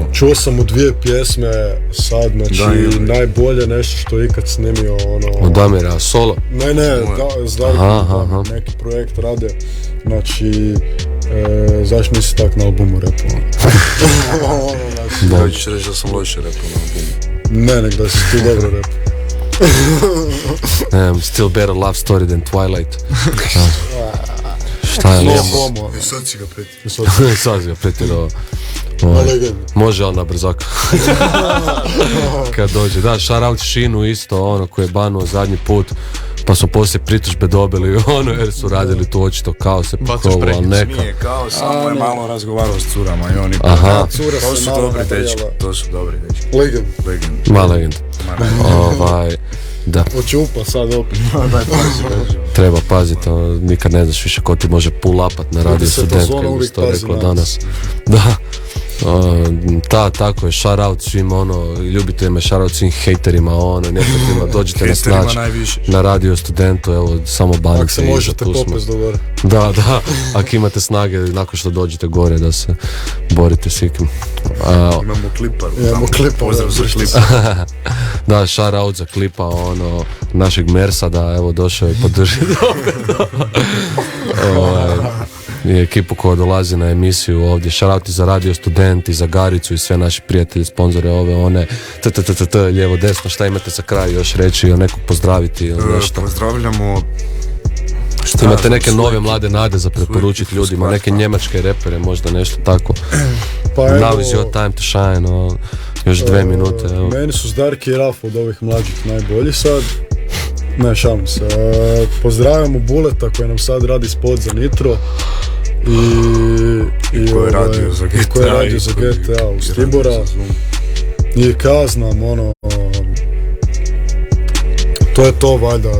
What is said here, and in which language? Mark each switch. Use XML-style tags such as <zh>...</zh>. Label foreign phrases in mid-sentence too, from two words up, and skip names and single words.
<hr>Čuo sam u 2 pjesme sad, znači najbolje nešto što je ikad snimio, ono... Od Damira, solo? Ne, s Damirom, neki projekt rade, znači... zašto nisi tak na albumu repao? Da, ćeš reći da sam loše repao na albumu. Ne, nek da si ti dobro repao.</hr> <en>Still better love story than Twilight.</en> <hr>Šta je lijepo? I sad si ga pretio. Sad si ga pretio. Može ali na brzaka. Kad dođe. Da,</hr> <en>shout out</en> <hr>Šinu isto, ono koji je banuo zadnji put. Pa su poslije pritužbe dobili ono jer su radili tu očito kao se pokovo, ali neka. Nije kao, samo je malo razgovarao s curama i oni to su dobri dečki, to su dobri dečki. Legend. Ma legend. Da. Očupa sad opet. Treba paziti, nikad ne znaš više ko ti može pull upat na radio Student, kako bi to rekla danas. Da. Tako je,</hr> <en>shout out</en> <hr>svim ljubiteljima,</hr> <en>shout out</en> <hr>svim hejterima, neprijateljima, dođite nas naći na Radio Studentu, evo, samo banite. Ako se možete popest do gore. Da, ako imate snage, nakon što dođete gore, da se borite s ikim. Imamo klipa, pozdrav za klipa. Da,</hr> <en>shout out</en> <hr>za klipa, našeg Mersa, da, evo, došao je podržiti i ekipu koja dolazi na emisiju ovdje. Shout za Radio Student i za Garicu i sve naši prijatelji, sponzore lijevo desno, šta imate za kraj još reći ili nekog pozdraviti ili nešto? Pozdravljamo. Imate neke nove mlade nade za preporučiti ljudima, neke njemačke repere, možda nešto tako. Pa</hr> <en>Now is your time to shine,</en> <hr>još 2 minute. Evo. Meni su Zdarki i Raf od ovih mlađih najbolji sad. Ne, šalim se. Pozdravljamo Buleta koji nam sad radi spot za Nitro. I koji je radio za GTA u Stibora. I kaznam, to je to valjda.</hr>